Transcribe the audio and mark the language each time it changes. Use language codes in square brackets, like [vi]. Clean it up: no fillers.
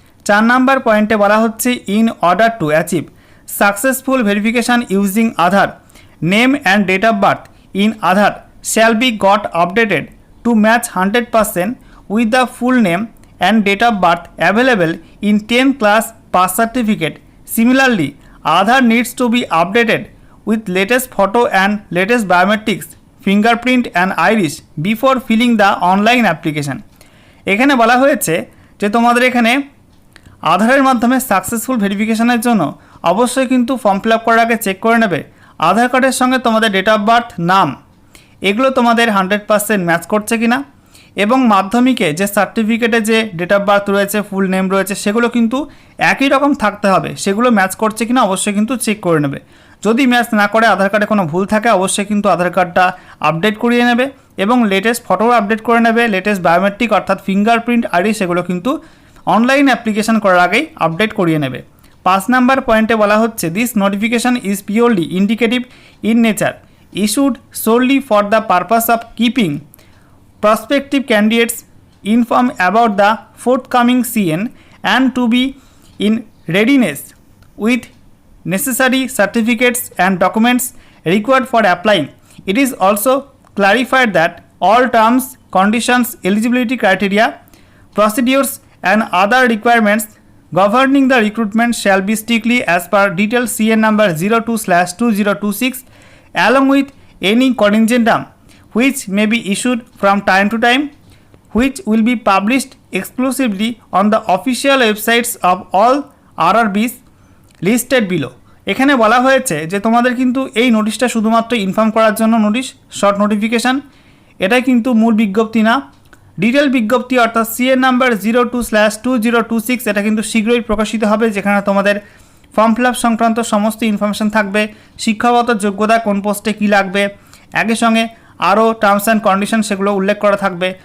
[bn] 4 number পয়েন্টে বলা হচ্ছে [en] In order to achieve successful verification using Aadhaar name and date of birth in Aadhaar shall be got updated to match 100% with the full name and date of birth available in 10 class pass certificate. Similarly Aadhaar needs to be updated with latest photo and latest biometrics, fingerprint and iris before filling the online application। [bn] এখানে বলা হয়েছে যে তোমাদের এখানে আধারের মাধ্যমে successful ভেরিফিকেশনের জন্য অবশ্যই কিন্তু ফর্ম ফিল আপ করার আগে চেক করে নেবে আধার কার্ডের সঙ্গে তোমাদের ডেট অফ বার্থ, নাম, এগুলো তোমাদের 100% ম্যাচ করছে কিনা, এবং মাধ্যমিকে যে সার্টিফিকেটে যে ডেট অফ বার্থ রয়েছে, ফুল নেম রয়েছে, সেগুলো কিন্তু একই রকম থাকতে হবে, সেগুলো ম্যাচ করছে কিনা অবশ্যই কিন্তু চেক করে নেবে। যদি ম্যাচ না করে আধার কার্ডে কোনো ভুল থাকে অবশ্যই কিন্তু আধার কার্ডটা আপডেট করিয়ে নেবে এবং লেটেস্ট ফটোও আপডেট করে নেবে, লেটেস্ট বায়োমেট্রিক অর্থাৎ ফিঙ্গারপ্রিন্ট আইডি সেগুলো কিন্তু অনলাইন অ্যাপ্লিকেশন করার আগেই আপডেট করিয়ে নেবে। 5 নাম্বার পয়েন্টে বলা হচ্ছে [en] This notification is purely indicative in nature issued solely for the purpose of keeping prospective candidates informed about the forthcoming CN and to be in readiness with necessary certificates and documents required for applying. It is also clarified that all terms, conditions, eligibility criteria, procedures and other requirements governing the recruitment shall be strictly as per detailed CN number 02/2026 along with any contingent which may be issued from time to time, which will be published exclusively on the official websites of all RRBs listed below। [bn] এখানে বলা হয়েছে যে তোমাদের কিন্তু এই নোটিশটা শুধুমাত্র inform করার জন্য নোটিশ, শর্ট নোটিফিকেশান, এটাই কিন্তু মূল বিজ্ঞপ্তি না। ডিটেল বিজ্ঞপ্তি অর্থাৎ CN নাম্বার 02/2026 এটা কিন্তু শীঘ্রই প্রকাশিত হবে, যেখানে তোমাদের ফর্ম ফিল আপ সংক্রান্ত সমস্ত ইনফরমেশান থাকবে, শিক্ষাগত যোগ্যতা, কোন পোস্টে কী লাগবে, একই সঙ্গে আরও টার্মস অ্যান্ড কন্ডিশন সেগুলো উল্লেখ করা থাকবে।